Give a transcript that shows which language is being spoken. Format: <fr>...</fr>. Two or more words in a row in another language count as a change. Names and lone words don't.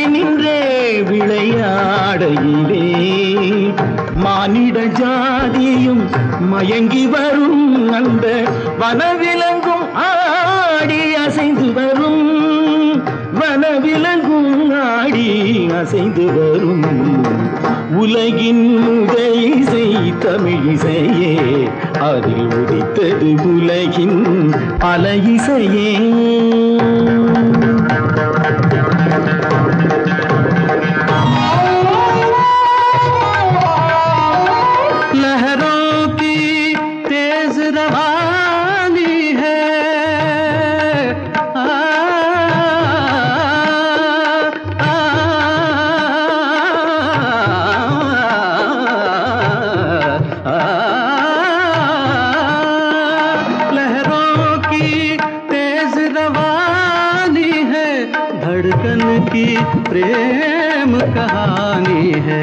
<ta>நின்றே விளையாடையிலே மானிட ஜாதியும் மயங்கி வரும், அந்த வனவிலங்கும் ஆடி அசைந்து வரும், வனவிலங்கும் ஆடி அசைந்து வரும். உலகின் முதல் இசை தமிழிசையே, அதில் உதித்தது உலகின் பல இசையே.</ta> <hi>लहरों की तेज रवानी है, लहरों की तेज रवानी है, धड़कन की प्रेम कहानी है.</hi>